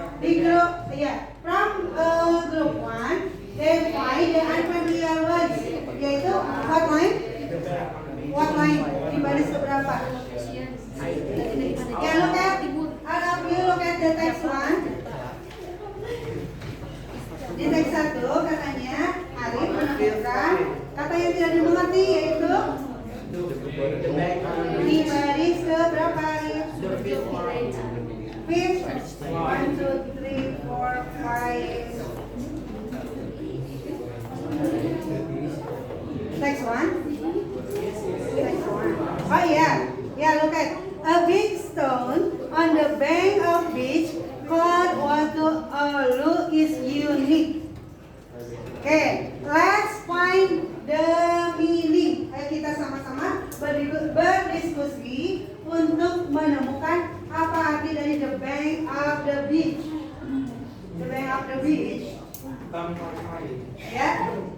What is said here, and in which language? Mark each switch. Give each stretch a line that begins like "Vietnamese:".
Indonesian: Di grup, ya,
English: from group 1, they find the unfamiliar words,
Indonesian: yaitu
English: what line? What line?
Indonesian: Di baris keberapa?
English: Ya, look at, all of you look at the text 1.
Indonesian: Di teks 1 katanya Arif menemukan kata yang tidak dimengerti yaitu di baris ke berapa Arif?
English: Fifth. 1, 2, 3, 4, 5. Text 1. Text 1. Oh yeah. Yeah, look at a big stone on the bank of beach called Waterloo is unique. Okay, let's find the meaning.
Indonesian: Ayo kita sama-sama berdiskusi untuk menemukan apa arti dari
English: the bank of the beach. The bank of the beach. Ya.